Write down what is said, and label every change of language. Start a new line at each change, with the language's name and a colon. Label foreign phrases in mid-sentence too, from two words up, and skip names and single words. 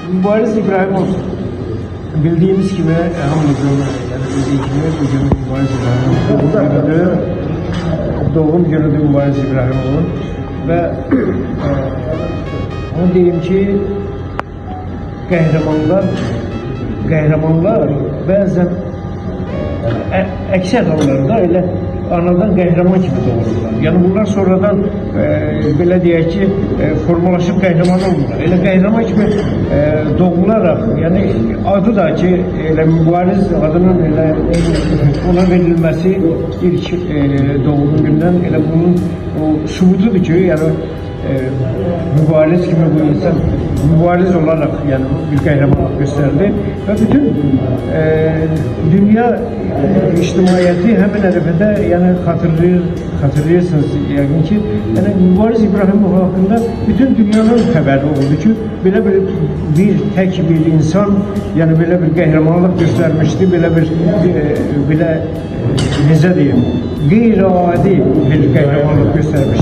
Turkish: Mübariz İbrahimov bildiğimiz gibi hamımızın bildiği gibi bugün Mübariz İbrahimov'un doğum günüdür Mübariz İbrahimov'un ve onu diyeyim ki
Azerbaijani: qəhrəmanlar bəzən əksər hallarda elə anadan qəhrəman kimi doğururlar. Yəni bunlar sonradan belə deyək ki, formalaşıb qəhrəman olurlar. Elə qəhrəman kimi doğularaq, yəni adı da ki, elə mübariz adının elə ona verilməsi ilk doğum gündən elə bunun o sübutudur ki, yəni mübariz kimi bu insan mübariz olarak
Turkish: yani bir kahramanlık gösterdi ve bütün dünya içtimaiyeti hemen arifede yani hatırlıyorsunuz yani ki yani Mübariz İbrahimov hakkında bütün dünyanın haberi oldu ki bir tek bir insan yani böyle bir kahramanlık göstermişti böyle
Azerbaijani: necə deyim qeyri-adi
Turkish: bir kahramanlık göstermişti.